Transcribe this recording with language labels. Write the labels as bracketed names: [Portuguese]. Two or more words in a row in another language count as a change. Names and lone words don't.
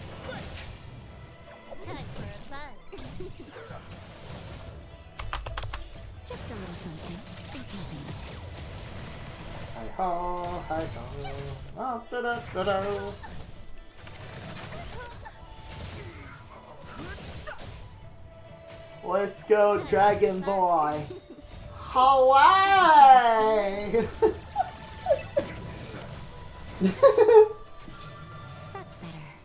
[English] Time for a buzz. Just a little something. Think nothing of it. Hi ho, hi ho. Oh, da da da da. Let's go, Dragon Boy. Hawaii! That's better.